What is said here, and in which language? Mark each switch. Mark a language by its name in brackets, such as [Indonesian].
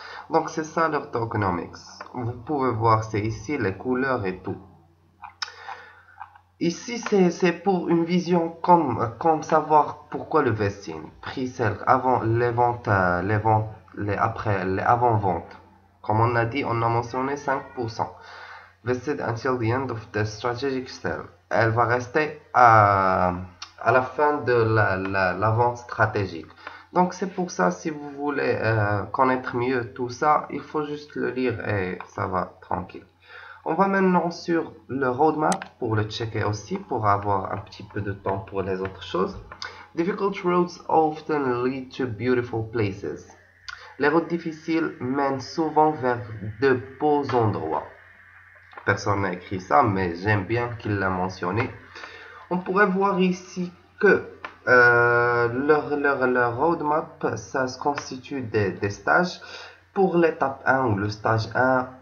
[French] Donc c'est ça leur tokenomics. Vous pouvez voir, c'est ici les couleurs et tout. Ici, c'est pour une vision comme savoir pourquoi le vesting, pre-sale, avant les ventes, après, les avant-ventes. Comme on a dit, on a mentionné 5%. [English] Vested until the end of the strategic sale. [French] Elle va rester à la fin de la vente stratégique. Donc c'est pour ça, si vous voulez connaître mieux tout ça, il faut juste le lire et ça va tranquille. On va maintenant sur le roadmap pour le checker aussi, pour avoir un petit peu de temps pour les autres choses. [English] Difficult roads often lead to beautiful places. [French] Les routes difficiles mènent souvent vers de beaux endroits. Personne n'a écrit ça, mais j'aime bien qu'il l'a mentionné. On pourrait voir ici que leur roadmap, ça se constitue des stages. Pour l'étape 1 ou le stage 1,